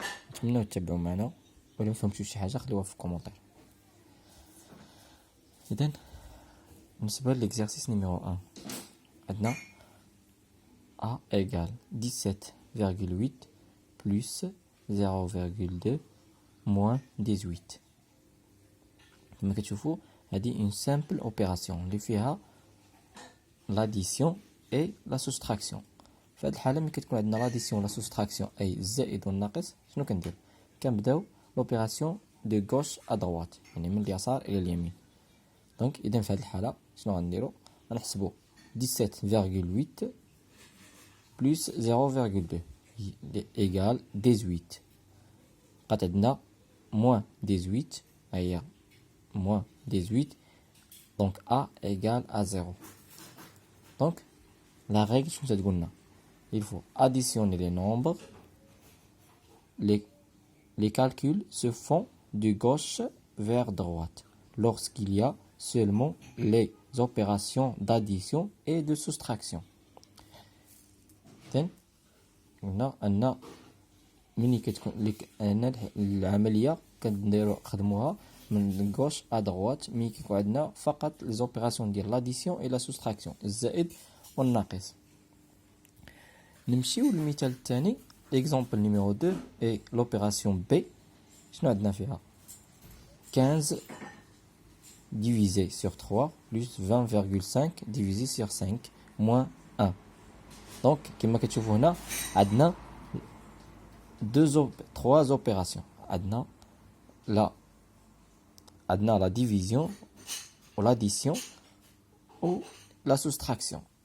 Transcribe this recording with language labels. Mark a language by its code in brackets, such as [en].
[ar] نتمنى تتبعوا معنا، ولا فهمتوا شي حاجة خليوها في الكومونتير. إذن بالنسبة للإكزارسيس نيميرو 1 عندنا [fr] A égale 17,8 plus 0,2 moins 18. [ar] كما كتشوفوا هذه [fr] une simple opération [ar] اللي فيها [fr] l'addition et la soustraction. [ar] في هذه الحالة ملي كتكون عندنا l'addition و la soustraction أي الزائد والناقص، شنو كندير؟ كنبداو [fr] l'opération de gauche à droite، [ar] يعني من اليسار إلى اليمين. دونك إذا في هذه الحالة شنو غنديرو؟ غنحسبو [fr] 17,8 plus 0,2 égale 18. [ar] بقات عندنا moins 18، هي moins 18. [fr] Donc A égale à 0. Donc la règle [ar] شنو تتقولنا؟ [fr] Il faut additionner les nombres. Les calculs se font de gauche vers droite lorsqu'il y a seulement les opérations d'addition et de soustraction. [ar] هنا أن ملي كتكون العملية كنخدموها من غوش ا دغوات، ملي كيكون عندنا فقط لي زوبيراسيون ديال لاديسيون اي لا سوستراكسيون، الزائد والناقص. نمشيو للمثال الثاني، ليكزامبل نيميرو 2 اي لوبيراسيون بي. شنو عندنا فيها؟ [fr] 15 divisé sur 3 plus 20,5 divisé sur 5 moins 1. [ar] Donc كما كتشوفوا هنا عندنا [fr] trois opérations. [ar] عندنا [fr] la division ou l'addition ou la soustraction.